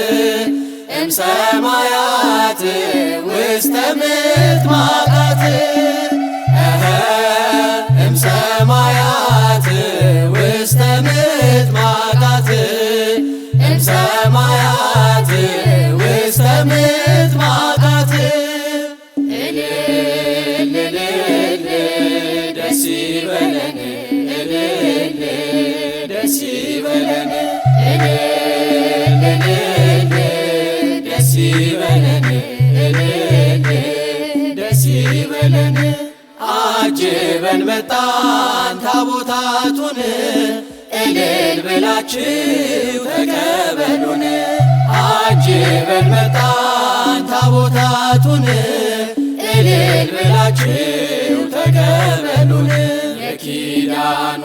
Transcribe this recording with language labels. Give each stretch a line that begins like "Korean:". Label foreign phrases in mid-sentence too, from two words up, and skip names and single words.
Geez: እምሰማያት ውስተ ምጥማቃት እምሰማያት ውስተ ምጥማቃት እምሰማያት ውስተ ምጥማቃት
Amharic: እልል እልል ደስ ይበለን እልል ደስ ይበለን እልል እልል ደስ ይበለን እልል ደስ ይበለን አጅበን መጣን ታቦታቱን እልል ብላችሁ ተቀበሉን አጅበን መጣን ታቦታቱን እልል ብላችሁ ተቀበሉን የኪዳኑ